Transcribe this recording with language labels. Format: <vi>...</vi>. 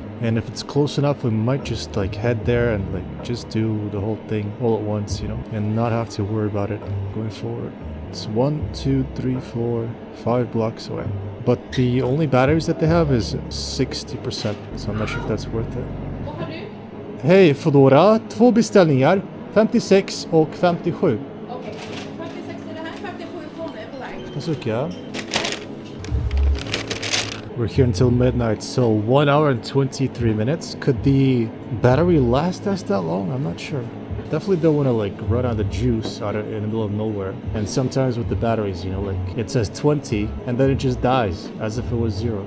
<en>And if it's close enough, we might just like head there and like just do the whole thing all at once, you know, and not have to worry about it going forward. It's 1, 2, 3, 4, 5 blocks away. But the only batteries that they have is 60%, so I'm not sure if that's worth it.</en> <sv>Hej Foodora, 2 beställningar, 56 och 57. Okej, 56 är det här, 57 kronor är på väg.</sv> <en>That's okay. We're here until midnight, so 1 hour and 23 minutes. Could the battery last us that long? I'm not sure. Definitely don't want to like run out of juice out of, in the middle of nowhere. And sometimes with the batteries, you know, like it says 20 and then it just dies as if it was 0.</en>